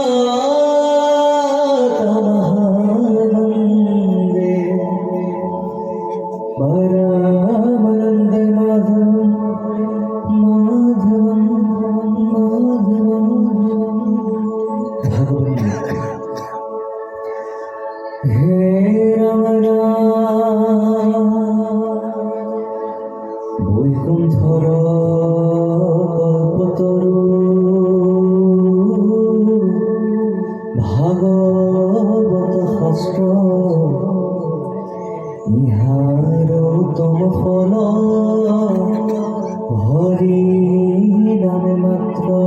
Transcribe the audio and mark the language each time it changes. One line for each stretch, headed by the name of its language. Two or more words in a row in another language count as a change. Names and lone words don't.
Sanskrit: तमहं परमानन्दे माधवं माधवं माधवं भगवन् हे रमणा
Bangla: বৈকুণ্ঠর কল্পতরু ভাগবত শাস্ত্র ইহার উত্তম ফল হরি নামে মাত্র।